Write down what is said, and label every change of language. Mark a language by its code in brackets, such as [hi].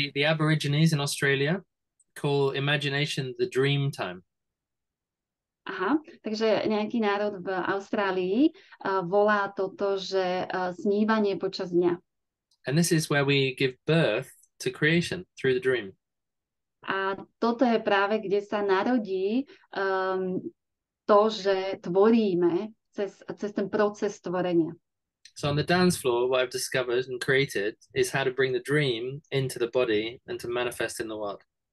[en] Aborigines in Australia call imagination the dream time. [sk] Aha, takže nejaký národ v Austrálii volá toto, že snívanie počas dňa. [en] And this is where we give birth to creation through the dream. [sk] A toto je práve, kde sa narodí to, že tvoríme cez ten proces tvorenia. [en] So on the dance floor, what I've discovered and created is how to bring the dream into the body and to manifest in the world.